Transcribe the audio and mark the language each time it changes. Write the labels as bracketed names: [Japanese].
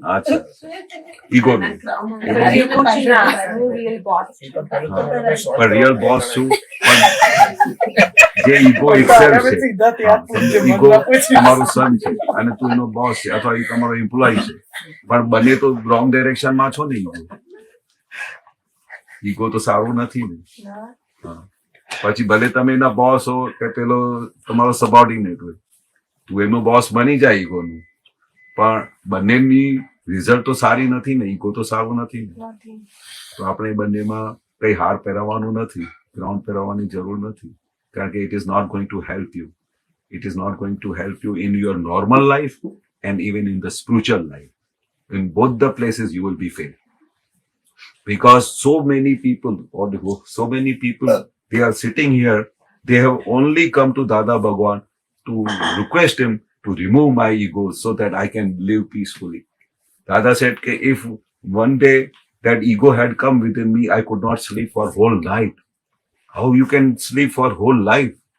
[Hindi] अच्छा, ego ने. [Gujarati] હું રિયલ બોસ છું पर रियल बॉस छू જે ઈગો એક્સેલ્ફ છે, સીધા ત્યાં પૂછજે, ઈગો મનમાં પૂછીશ. તમારો સન છે અને તું એનો બોસ છે અથવા એ તમારો એમ્પ્લોય છે, પણ બંને તો રોંગ ડાયરેક્શનમાં છો ને. ઈગો તો સારું નથી ને. હા. પછી ભલે તમે એના બોસ હો કે પેલો તમારો સબોર્ડિનેટ હોય, તું એનો બોસ બની જાય ઈગોનું, પણ બંનેની રિઝલ્ટ તો સારી નથી ને. ઈગો તો સારું નથી ને. તો આપણે બંનેમાં કઈ હાર પહેરાવવાનું નથી, ગ્રાઉન્ડ પહેરાવવાની જરૂર નથી, કારણ કે [English] It is not going to help you. It is not going to help you in your normal life and even in the spiritual life. In both the places you will be failed, because so many people they are sitting here, they have only come to Dada Bhagwan to request him to remove my ego so that I can live peacefully. Dada said that if one day that ego had come within me, I could not sleep for whole night. How you can sleep for whole life?